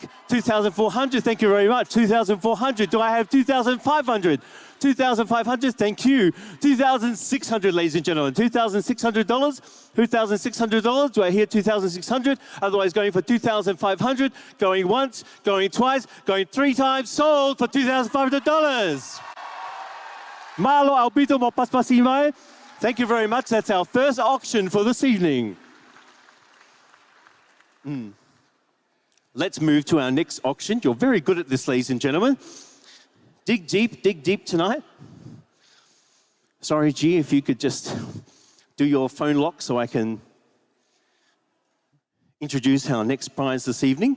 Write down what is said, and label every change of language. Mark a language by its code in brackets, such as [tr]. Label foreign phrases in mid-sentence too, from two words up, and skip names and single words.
[en] $2,400. Thank you very much. $2,400. Do I have $2,500? $2,500. Thank you. $2,600, ladies and gentlemen. $2,600. $2,600. Do I hear $2,600? Otherwise, going for $2,500. Going once. Going twice. Going three times. Sold for $2,500. Malo albito mo paspasi mai. Thank you very much. That's our first auction for this evening. Let's move to our next auction. You're very good at this, ladies and gentlemen. Dig deep tonight. Sorry, G, if you could just do your phone lock so I can introduce our next prize this evening.